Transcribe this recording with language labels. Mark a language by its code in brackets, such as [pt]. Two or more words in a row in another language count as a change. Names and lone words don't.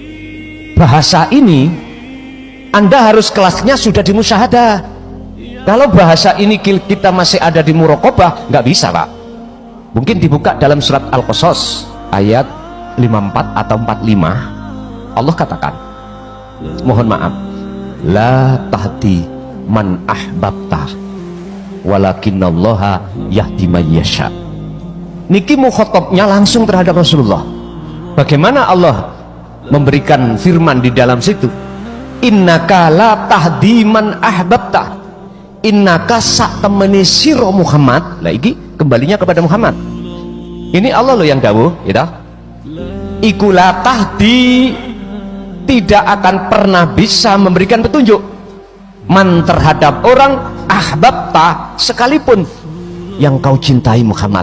[id] Bahasa ini Anda harus kelasnya sudah di musyahadah. Kalau bahasa ini kita masih ada di muraqabah, nggak bisa, Pak. Mungkin dibuka dalam surat Al-Qasas ayat 54 atau 45. Allah katakan, mohon maaf, [ar] لا تهدي من أحببت ولكن الله يهدي من يشاء. [id] Niki mukhatabnya langsung terhadap Rasulullah. Bagaimana Allah memberikan firman di dalam situ, [ar] إنك لا تهدي من أحببت إنك [jv] sak temeni sira [ar] Muhammad. [id] Lah iki kembalinya kepada Muhammad. Ini Allah loh yang dawuh, gitu. [ar] Iku لا تهدي, [id] tidak akan pernah bisa memberikan petunjuk man terhadap orang ahbabta, sekalipun yang kau cintai Muhammad.